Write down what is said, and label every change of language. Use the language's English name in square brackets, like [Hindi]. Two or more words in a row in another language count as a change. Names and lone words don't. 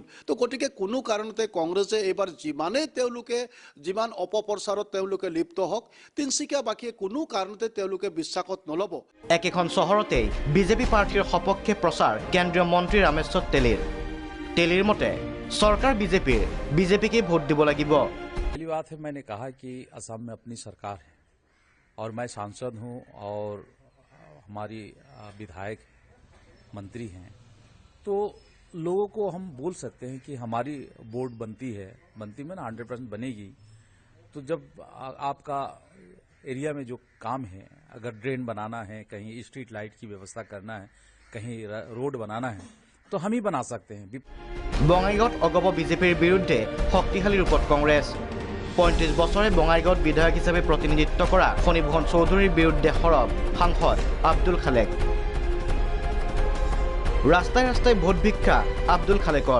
[Assamese] তো গতিকে কোনো কাৰণতে কংগ্ৰেছে এইবাৰ যিমান অপপ্ৰচাৰত তেওঁলোকে লিপ্ত হওক, তিনিচুকীয়াবাসীয়ে কোনো কাৰণতে তেওঁলোকে বিশ্বাসত নল'ব। একেখন চহৰতেই বিজেপি প্ৰাৰ্থীৰ সপক্ষে প্ৰচাৰ কেন্দ্ৰীয় মন্ত্ৰী ৰামেশ্বৰ তেলীৰ মতে চৰকাৰ বিজেপিকে ভোট দিব লাগিব। [Hindi] पहली बात है, मैंने कहा कि असम में अपनी सरकार है और मैं सांसद हूं और हमारी विधायक मंत्री हैं, तो लोगों को हम बोल सकते हैं कि हमारी बोर्ड बनती में ना 100% बनेगी। तो जब आपका एरिया में जो काम है, अगर ड्रेन बनाना है, कहीं [English] street light [Hindi] की व्यवस्था करना है, कहीं रोड बनाना है, तो हम ही बना सकते हैं। [Assamese] বঙাইগাঁৱত অগপ বিজেপিৰ বিৰুদ্ধে শক্তিশালী ৰূপত কংগ্ৰেছ। 35 বছৰে বঙাইগাঁৱত বিধায়ক হিচাপে প্ৰতিনিধিত্ব কৰা ফণীভূষণ চৌধুৰীৰ বিৰুদ্ধে সৰব সাংসদ আব্দুল খালেক। ৰাস্তাই ভোট ভিক্ষা আব্দুল খালেকৰ।